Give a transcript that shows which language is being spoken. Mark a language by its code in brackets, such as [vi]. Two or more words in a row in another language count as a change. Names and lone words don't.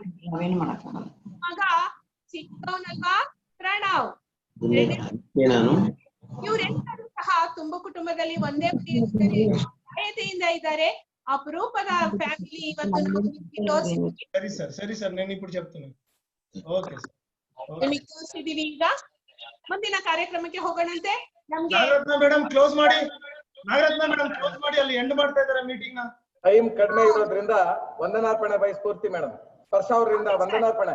[kn] ಮಗ ಚಿಕ್ಕವನಲ್ವಾ ಪ್ರಣವ್. ಇವರೆಲ್ಲರೂ ಸಹ ತುಂಬ ಕುಟುಂಬದಲ್ಲಿ ಒಂದೇ ಆಯತೆಯಿಂದ ಇದ್ದಾರೆ. ಅಪರೂಪದ ಫ್ಯಾಮಿಲಿ ಇವತ್ತು ಸರಿ ಸರ್ [te] నేను ఇప్పుడు చెప్తాను. [kn] ಓಕೆ ಸರ್, ನಿಮಗೆ ತೋರಿಸಿದೀವಿ. ಈಗ ಮುಂದಿನ ಕಾರ್ಯಕ್ರಮಕ್ಕೆ ಹೋಗೋಣಂತೆ. ನಮ್ಗೆ ನಾಗರತ್ನ ಮೇಡಮ್ ಕ್ಲೋಸ್ ಮಾಡಿ, ಅಲ್ಲಿ ಎಂಡ್ ಮಾಡ್ತಾ ಇದ್ದಾರೆ ಮೀಟಿಂಗ್ ನ. ಟೈಮ್ ಕಡಿಮೆ ಇರೋದ್ರಿಂದ ವಂದನಾರ್ಪಣೆ ಬೈ ಸ್ಫೂರ್ತಿ ಮೇಡಮ್. ಸ್ಪರ್ಶ ಅವರಿಂದ ವಂದನಾರ್ಪಣೆ.